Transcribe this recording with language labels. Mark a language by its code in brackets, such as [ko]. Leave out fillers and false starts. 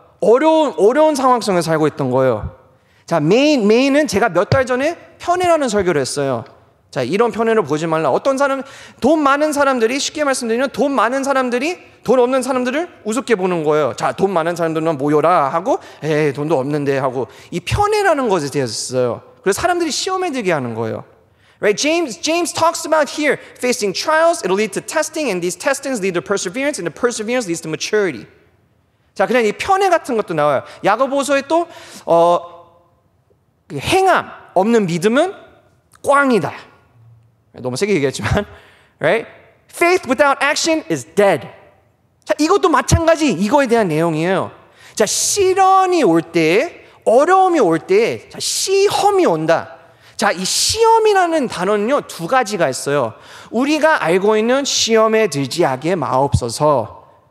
[ko] 어려운 상황 속에 살고 있던 거예요. 자, 메인은 제가 몇 달 전에 편애라는 설교를 했어요. 자, 이런 편애를 보지 말라. 어떤 사람, 돈 많은 사람들이, 쉽게 말씀드리면 돈 많은 사람들이 돈 없는 사람들을 우습게 보는 거예요. 자, 돈 많은 사람들은 모여라 하고, 에이, 돈도 없는데 하고, 이 편애라는 것에 되었어요. 그래서 사람들이 시험에 들게 하는 거예요. [en] Right? James talks about here facing trials, it'll lead to testing, and these testings lead to perseverance, and the perseverance leads to maturity. [ko] 자, 그냥 이 편애 같은 것도 나와요. 야고보서에 또 행함 없는 믿음은 꽝이다. 너무 세게 얘기했지만, right? [en] Faith without action is dead. [ko] 자, 이것도 마찬가지 이거에 대한 내용이에요. 자, 시련이 올 때, 어려움이 올 때, 자, 시험이 온다. 자, 이 시험이라는 단어는요, 두 가지가 있어요. 우리가 알고 있는 시험에 들지 하게 마옵소서.